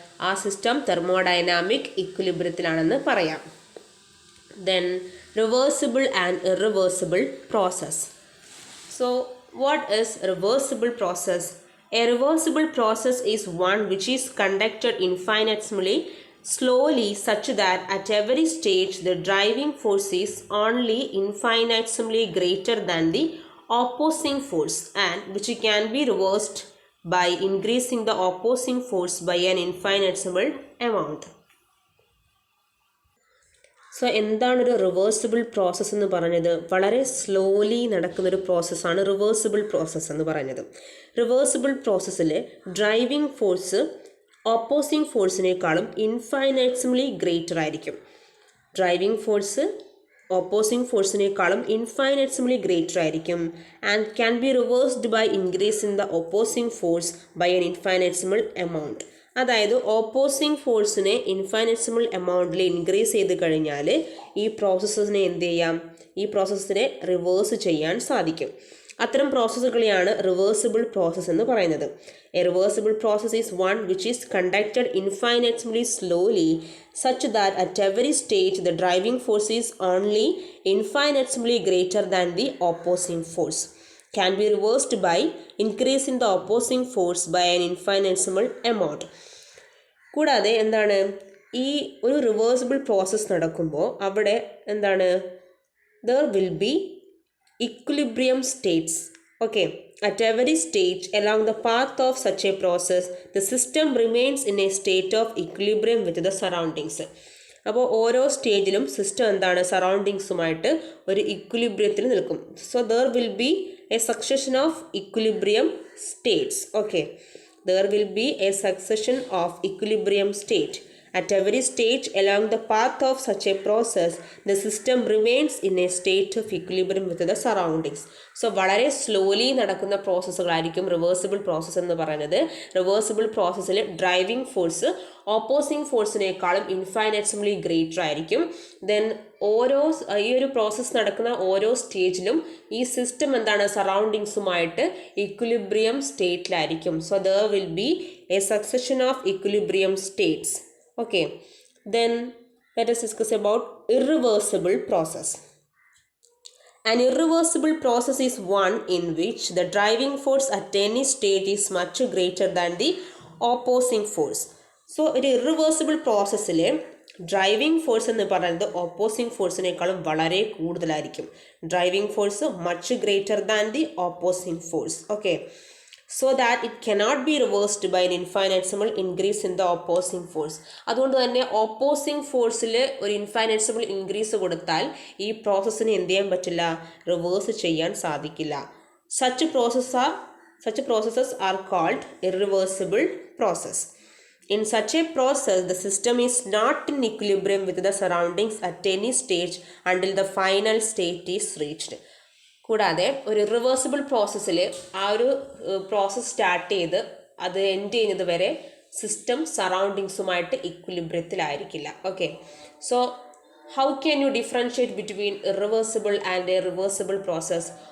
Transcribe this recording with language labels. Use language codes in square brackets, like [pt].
[ml] ആ system thermodynamic ഇക്വിലിബ്രിയത്തിലാണെന്ന് പറയാം. [en] Then reversible and irreversible process. So what is reversible process? A reversible process is one which is conducted infinitesimally slowly such that at every stage the driving force is only infinitesimally greater than the opposing force and which can be reversed by increasing the opposing force by an infinitesimal amount. [ml] So എന്താണൊരു reversible process എന്ന് പറഞ്ഞത്? വളരെ slowly നടക്കുന്നൊരു പ്രോസസ്സാണ് reversible process എന്ന് പറഞ്ഞത്. Reversible പ്രോസസ്സിൽ driving force opposing ഫോഴ്സിനേക്കാളും ഇൻഫൈനൈറ്റ്സ്ലി greater ആയിരിക്കും. [en] Driving force opposing ഫോഴ്സിനേക്കാളും infinitesimally greater ആയിരിക്കും and can be reversed by increasing the opposing force by an infinitesimal amount. [ml] അതായത് ഓപ്പോസിങ് ഫോഴ്സിനെ ഇൻഫൈനൈറ്റ്സിമൽ എമൗണ്ടിൽ ഇൻക്രീസ് ചെയ്ത് കഴിഞ്ഞാൽ ഈ പ്രോസസ്സിനെ എന്ത് ചെയ്യാം? ഈ പ്രോസസ്സിനെ റിവേഴ്സ് ചെയ്യാൻ സാധിക്കും. അത്തരം പ്രോസസ്സുകളെയാണ് റിവേഴ്സിബിൾ പ്രോസസ്സ് എന്ന് പറയുന്നത്. [en] A reversible process is one which is conducted infinitesimally slowly such that at every stage the driving force is only infinitesimally greater than the opposing force. Can be reversed by increasing the opposing force by an infinitesimal amount. [ml] കൂടാതെ എന്താണ്, ഈ ഒരു reversible process നടക്കുമ്പോൾ അവിടെ എന്താണ്, [en] there will be equilibrium states. Okay, at every stage along the path of such a process the system remains in a state of equilibrium with the surroundings. [ml] അപ്പോൾ ഓരോ സ്റ്റേജിലും system എന്താണ്, സറൗണ്ടിങ്സുമായിട്ട് ഒരു ഇക്വിലിബ്രിയത്തിൽ നിൽക്കും. [en] So there will be a succession of equilibrium states. Okay, there will be a succession of equilibrium state. At every stage along the path of such a process, the system remains in a state of equilibrium with the surroundings. [ml] So വളരെ slowly നടക്കുന്ന പ്രോസസ്സുകളായിരിക്കും reversible process എന്ന് പറയുന്നത്. Reversible പ്രോസസ്സിൽ driving force opposing ഫോഴ്സിനേക്കാളും ഇൻഫൈനൈറ്റ്സ്ലി greater ആയിരിക്കും. Then ഈ ഒരു process നടക്കുന്ന ഓരോ സ്റ്റേജിലും ഈ സിസ്റ്റം എന്താണ്, സറൗണ്ടിങ്സുമായിട്ട് equilibrium സ്റ്റേറ്റിലായിരിക്കും. [en] So there will be a succession of equilibrium states. Okay, then let us discuss about irreversible process. An irreversible process is one in which the driving force at any stage is much greater than the opposing force. [ml] So ഒരു irreversible processൽ driving force എന്ന് പറയുന്നത് opposing ഫോഴ്സിനേക്കാളും വളരെ കൂടുതലായിരിക്കും. [en] Driving force much greater than the opposing force. Okay, so that it cannot be reversed by an infinitesimal increase in the opposing force. [ml] അതുകൊണ്ട് തന്നെ opposing ഫോഴ്സിൽ ഒരു ഇൻഫൈനൈറ്റ്സിമൽ increase കൊടുത്താൽ ഈ പ്രോസസ്സിന് എന്ത് ചെയ്യാൻ പറ്റില്ല? റിവേഴ്സ് ചെയ്യാൻ സാധിക്കില്ല. [en] such processes are called irreversible process. In such a process the system is not in equilibrium with the surroundings at any stage until the final state is reached. [ml] കൂടാതെ ഒരു ഇറിവേഴ്സിബിൾ പ്രോസസ്സിൽ ആ ഒരു പ്രോസസ്സ് സ്റ്റാർട്ട് ചെയ്ത് അത് end ചെയ്യുന്നത് വരെ system സറൗണ്ടിങ്സുമായിട്ട് ഇക്വിലിബ്രിയത്തിലായിരിക്കില്ല. [en] Okay, so how can you differentiate between irreversible and a reversible process?